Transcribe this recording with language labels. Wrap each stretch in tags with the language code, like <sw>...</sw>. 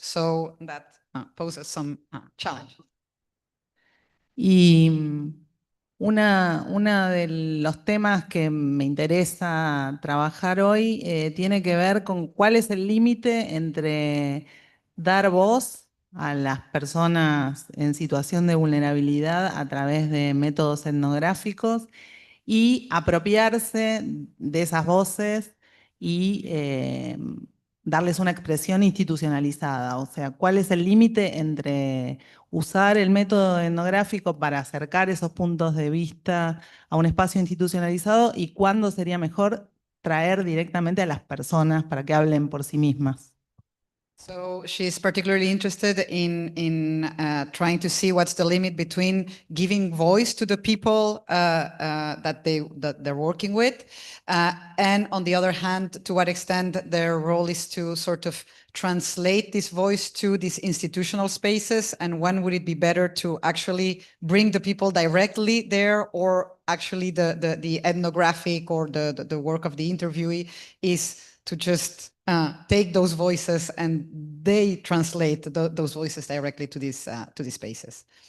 <en>So that poses some challenge.</en> <es>Y uno de los temas que me interesa trabajar hoy tiene que ver con cuál es el límite entre dar voz a las personas en situación de vulnerabilidad a través de métodos etnográficos y apropiarse de esas voces y darles una expresión institucionalizada. O sea, ¿cuál es el límite entre usar el método etnográfico para acercar esos puntos de vista a un espacio institucionalizado y cuándo sería mejor traer directamente a las personas para que hablen por sí mismas?</es> <en>So she's particularly interested in trying to see what's the limit between giving voice to the people that they're working with, and on the other hand, to what extent their role is to sort of translate this voice to these institutional spaces, and when would it be better to actually bring the people directly there, or actually the ethnographic or the work of the interviewee is to just take those voices and they translate those voices directly to these spaces.</en>